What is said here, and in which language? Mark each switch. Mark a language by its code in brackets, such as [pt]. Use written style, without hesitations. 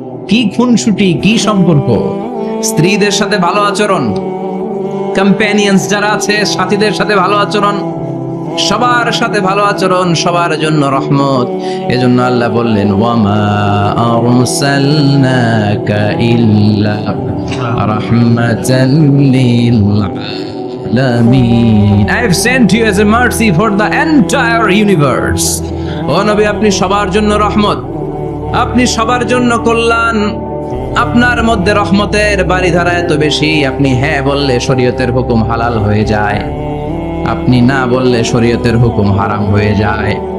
[bn] কি খুনসুটি, কি সম্পর্ক! স্ত্রীদের সাথে ভালো আচরণ, কম্প্যানিয়ন্স যারা আছে সাথীদের সাথে ভালো আচরণ, সবার সাথে ভালো আচরণ, সবার জন্য রহমত। এজন্য আল্লাহ বললেন [ar] ওয়ামা আরসালনাকা ইল্লা রাহমাতান লিল আলামিন। [en] I have sent you as a mercy for the entire universe. [bn] ও নবী, আপনি সবার জন্য রহমত, আপনি সবার জন্য কল্যাণ। আপনার মধ্যে রহমতের বাড়িধারা এত বেশি, আপনি হ্যাঁ বললে শরীয়তের হুকুম হালাল হয়ে যায়, আপনি না বললে শরীয়তের হুকুম হারাম হয়ে যায়।